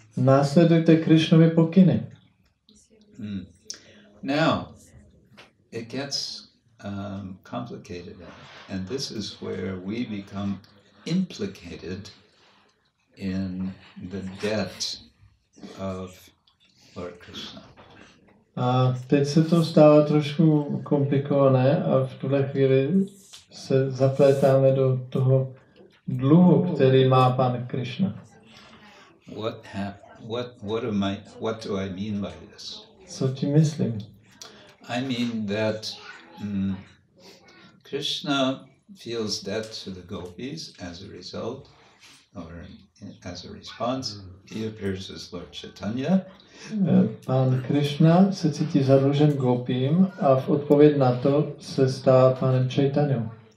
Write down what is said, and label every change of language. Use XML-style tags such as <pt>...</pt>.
<cs>Následujte Krishnovy pokyny.</cs> <en>Now, it gets complicated, and this is where we become implicated in the debt of Lord Krishna.</en> <cs>A teď se to stává trošku komplikované a v tuhle chvíli se zaplétáme do toho dluhu, který má Pán Krishna.</cs> <en>What do I mean by this?</en> <cs>Co tím myslím?</cs> <en>I mean that Krishna feels debt to the gopis as a result, or as a response, he appears as Lord Chaitanya.</en> <cs>Pán Krishna se cítí zadlužen gopím a v odpověď na to se stává Pánem Chaitanyou.</cs>